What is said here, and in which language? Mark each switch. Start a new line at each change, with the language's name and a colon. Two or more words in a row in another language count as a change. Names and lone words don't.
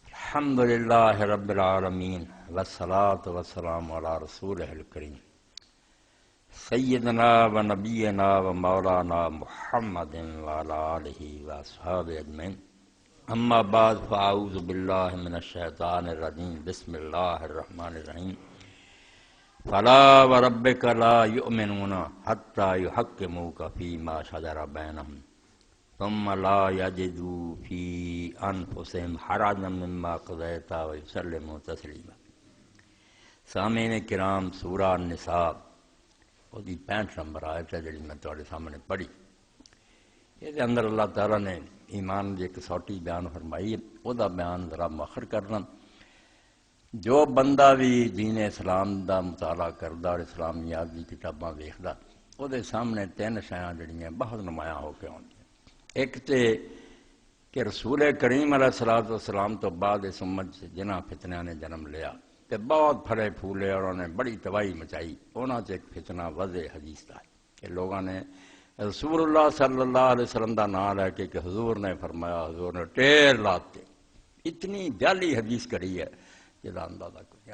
Arabic: الحمد للہ رب العالمین والصلاة والسلام علی رسولہ الکریم سیدنا و نبینا و مولانا محمد وعلی آلہ و اصحابہ اجمعین اما بعد فاعوذ باللہ من الشیطان الرجیم بسم اللہ الرحمن الرحیم فلا وربک لا یؤمنون حتی یحکموک فیما شجر بینہم ثم لا یجدوا فی انفسہم حرجا مما قضیت ویسلموا تسلیما۔
Punjabi: سامعین کرام، سورہ النساء وہ 65 نمبر آیت ہے جڑی میں تواڈے سامنے پڑھی۔ یہ اندر اللہ تعالیٰ نے ایمان دی ایک سوٹی بیان فرمائی ہے، وہ دا بیان ذرا مؤخر کرنا۔ جو بندہ بھی دین اسلام دا مطالعہ کردا اور اسلامیات دی کتاباں ویکھدا، وہ دے سامنے تین شیاں جڑیاں بہت نمایاں ہو کے آؤندیاں۔ ایک تے کہ رسول کریم
Arabic: علیہ الصلوۃ والسلام
Punjabi: تو بعد اس امت جنہاں فتنیاں نے جنم لیا تے بہت پھلے پھولے اور انہوں نے بڑی تباہی مچائی، انہاں سے ایک فتنہ وضع حدیث دا ہے کہ لوگوں نے رسول اللہ
Arabic: صلی اللہ علیہ وسلم
Punjabi: دا نام لے کے کہ حضور نے فرمایا، حضور نے ٹیر لاتے اتنی جعلی حدیث کری ہے جدا اندازہ کوئی۔